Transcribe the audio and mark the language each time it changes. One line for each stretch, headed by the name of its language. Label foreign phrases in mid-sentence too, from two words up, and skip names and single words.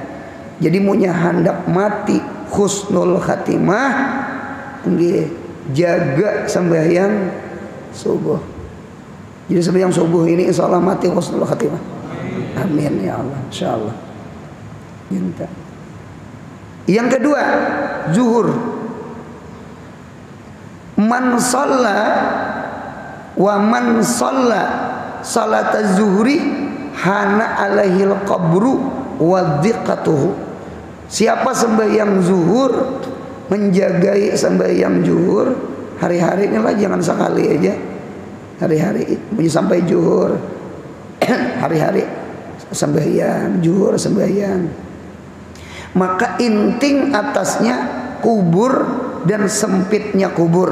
Banjar: Jadi munya hendak mati
Arabic: حسن الخاتمة,
Banjar: nggih, jaga sembahyang subuh. Jadi sembahyang subuh ini insyaallah mati
Arabic: حسن الخاتمة. آمين يا الله إن شاء الله.
Banjar: Minta. Yang kedua, zuhur.
Arabic: من صلى ومن صلى صلاة الظهر هان عليه القبر وضيقه.
Banjar: Siapa sembahyang zuhur, menjagai sembahyang zuhur, hari-hari inilah, jangan sekali aja. Hari-hari sampai zuhur, hari-hari sembahyang zuhur, sembahyang Maka inting atasnya kubur dan sempitnya kubur.